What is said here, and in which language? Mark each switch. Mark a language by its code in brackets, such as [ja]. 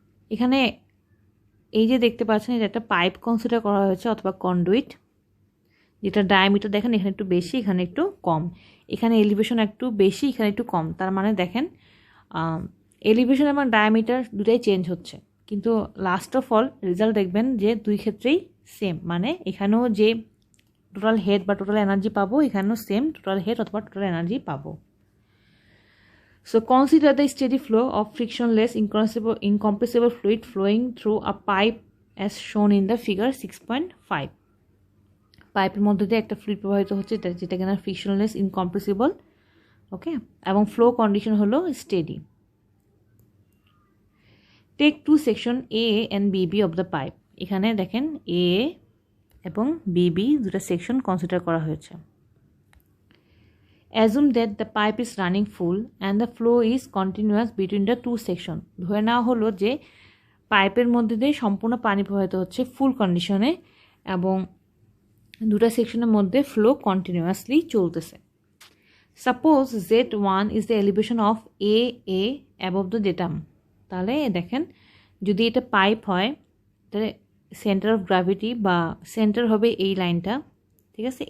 [bn] এখানে এই যে দেখতে পাচ্ছেন, এটা একটা পাইপ কনসিডার করা হয়েছে অথবা কন্ডুইট, যেটা ডায়ামিটার দেখেন এখানে একটু বেশি, এখানে একটু কম, এখানে এলিভেশন একটু বেশি, এখানে একটু কম, তার মানে দেখেন এলিভেশন এবং ডায়ামিটার দুটাই চেঞ্জ হচ্ছে, কিন্তু লাস্ট অফ অল রেজাল্ট দেখবেন যে দুই ক্ষেত্রেই সেম, মানে এখানেও যে টোটাল হেড বা টোটাল এনার্জি পাবো, এখানেও সেম টোটাল হেড অথবা টোটাল এনার্জি পাবো। [en] So consider the steady flow of frictionless incompressible fluid flowing through a pipe as shown in the figure 6.5. [bn] পাইপের মধ্যে দিয়ে একটা ফ্লুইড প্রবাহিত হচ্ছে যেটা কিনা ফ্রিকশনলেস ইনকম্প্রেসিবল, ওকে, এবং ফ্লো কন্ডিশন হলো steady. [en] take two section A and BB of the pipe, [bn] এখানে দেখেন এ এবং বিবি দুটা সেকশন কনসিডার করা হয়েছে। [en] Assume that the pipe is running full and the flow is continuous between the two section. [bn] ধরে নেওয়া হলো যে পাইপের মধ্যে দিয়ে সম্পূর্ণ পানি প্রবাহিত হচ্ছে ফুল কন্ডিশনে এবং দুটা সেকশনের মধ্যে ফ্লো কন্টিনিউয়াসলি চলতেছে। Suppose [en] Z1 is the elevation of A above the datum, [bn] তাহলে দেখেন যদি এটা পাইপ হয় তাহলে সেন্টার অফ গ্র্যাভিটি বা সেন্টার হবে এই লাইনটা, ঠিক আছে?